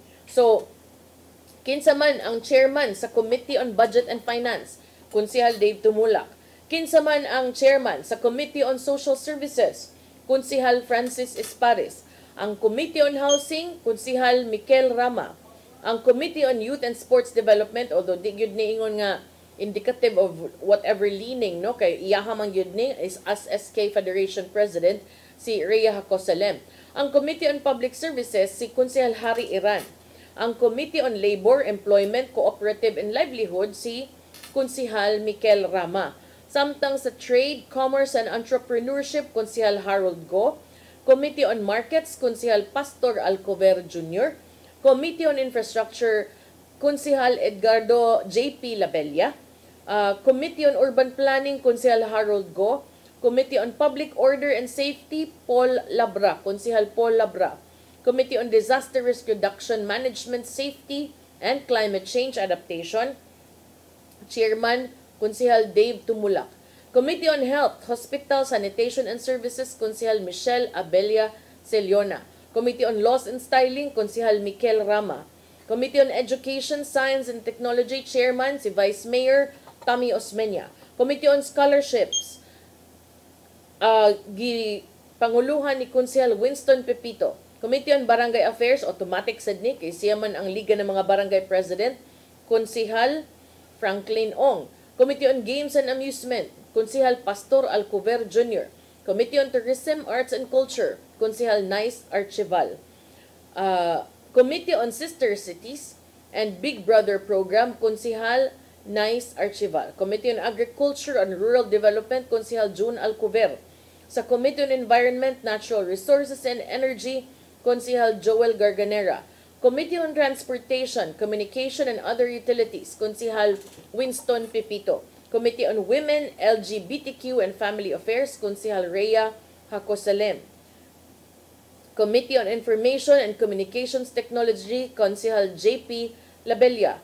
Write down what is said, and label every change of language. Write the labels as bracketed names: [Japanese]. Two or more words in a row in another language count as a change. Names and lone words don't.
[Cebuano] So kinsa man ang chairman sa Committee on Budget and Finance, Konsehal Dave Tumulak. Kinsa man ang chairman sa Committee on Social Services, Konsehal Francis Espares. Ang Committee on Housing, Konsehal Mikel Rama. Ang Committee on Youth and Sports Development, although di gyud niingon nga [English] indicative of whatever leaning, [Cebuano] no, kay iyaha man gyud ni is as SK Federation President si Rhea Hacosalem. Ang Committee on Public Services si Konsehal Harry Iran. Ang Committee on Labor, Employment, Cooperative and Livelihood si Konsehal Mikel Rama. Samtang sa Trade, Commerce and Entrepreneurship, Konsehal Harold Go. Committee on Markets, Konsehal Pastor Alcover Jr. Committee on Infrastructure, Konsehal Edgardo J.P. Labella. Committee on Urban Planning, Konsehal Harold Go. Committee on Public Order and Safety, Paul Labra, Konsehal Paul Labra. Committee on Disaster Risk Reduction, Management, Safety, and Climate Change Adaptation, Chairman, Konsehal Dave Tumulak. Committee on Health, Hospital, Sanitation and Services, Konsehal Michelle Abelia Celiona. Committee on Laws and Styling, Konsehal Mikel Rama. Committee on Education, Science and Technology, Chairman si Vice Mayor Tommy Osmeña. Committee on Scholarships, panguluhan ni Konsehal Winston Pepito. Committee on Barangay Affairs, automatic sad ni, kay siya man ang Liga ng mga Barangay President, Konsehal Franklin Ong. Committee on Games and Amusement, Konsehal Pastor Alcover Jr. Committee on Tourism, Arts and Culture, Konsehal Nice Archival. Committee on Sister Cities and Big Brother Program, Konsehal Nice Archival. Committee on Agriculture and Rural Development, Konsehal June Alcover. Sa Committee on Environment, Natural Resources and Energy, Konsehal Joel Garganera. Committee on Transportation, Communication and Other Utilities, Konsehal Winston Pepito. Committee on Women, LGBTQ and Family Affairs, Konsehal Rhea Hacosalem. Committee on Information and Communications Technology, Konsehal JP Labella.